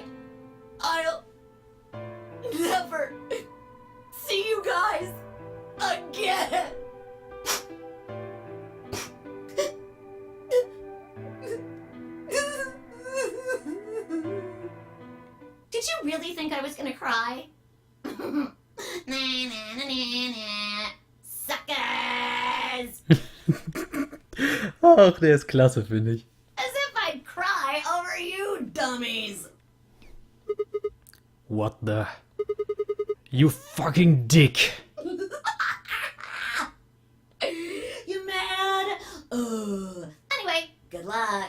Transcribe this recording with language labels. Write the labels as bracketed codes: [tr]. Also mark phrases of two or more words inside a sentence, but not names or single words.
[en] I'll never see you guys again. Did you really think I was gonna cry? Nah, nah, nah, nah, nah. Suckers! [de] Ach, der ist klasse, finde ich. [en] As if I'd cry over you dummies! What the? You fucking dick! You mad? Anyway, good luck.